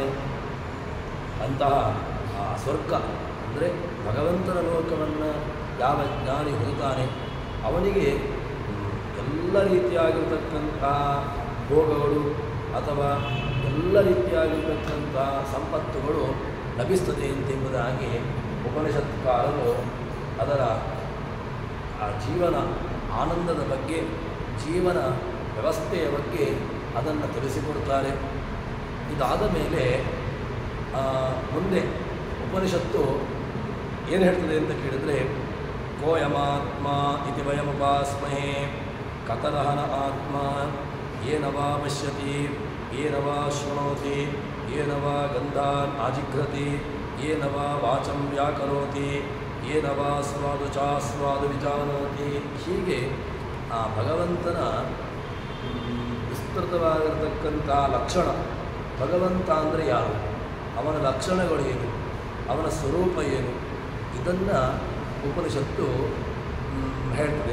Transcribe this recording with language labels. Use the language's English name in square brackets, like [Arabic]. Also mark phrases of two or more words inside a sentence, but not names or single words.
[Kannada] ಅಂತಹ ಆ ಸ್ವರ್ಗ ಅಂದರೆ ಭಗವಂತನ ಲೋಕವನ್ನು ಯಾವ ಜ್ಞಾನಿ ಹೊಂದುತ್ತಾನೆ ಅವನಿಗೆ ಎಲ್ಲ ರೀತಿಯಾಗಿರ್ತಕ್ಕಂಥ ಭೋಗಗಳು ಅಥವಾ ಎಲ್ಲ ರೀತಿಯಾಗಿರ್ತಕ್ಕಂಥ ಸಂಪತ್ತುಗಳು ಲಭಿಸ್ತದೆ ಎಂಬುದಾಗಿ ಉಪನಿಷತ್ಕಾರರು ಅದರ ಆ ಜೀವನ ಆನಂದದ ಬಗ್ಗೆ, ಜೀವನ ವ್ಯವಸ್ಥೆಯ ಬಗ್ಗೆ ಅದನ್ನು ತಿಳಿಸಿಕೊಡ್ತಾರೆ. ಇದಾದ ಮೇಲೆ ಮುಂದೆ ಉಪನಿಷತ್ತು ಏನು ಹೇಳ್ತದೆ ಅಂತ ಕೇಳಿದರೆ, [Sanskrit] ಕೋಯಮಾತ್ಮ ಇತಿ ವಯಮುಪಾಸ್ಮಹೇ ಕತರಹನ ಆತ್ಮ ಏನ ವಾ ಪಶ್ಯತಿ ಏನ ವಾ ಶೃಣೋತಿ ಏನ ವಾ ಗಂಧಾನ್ ಆಜಿಘ್ರತಿ ಏನ ವಾ ವಾಚಂ ವ್ಯಾಕರೋತಿ ಏನ ವಾ ಸ್ವಾದು ಚಾಸ್ವಾದು ವಿಜಾನೋತಿ. [Kannada] ಹೀಗೆ ಆ ಭಗವಂತನ ವಿಸ್ತೃತವಾಗಿರತಕ್ಕಂಥ ಲಕ್ಷಣ, ಭಗವಂತ ಅಂದರೆ ಯಾರು, ಅವನ ಲಕ್ಷಣಗಳು ಏನು, ಅವನ ಸ್ವರೂಪ ಏನು, ಇದನ್ನು ಉಪನಿಷತ್ತು ಹೇಳ್ತದೆ.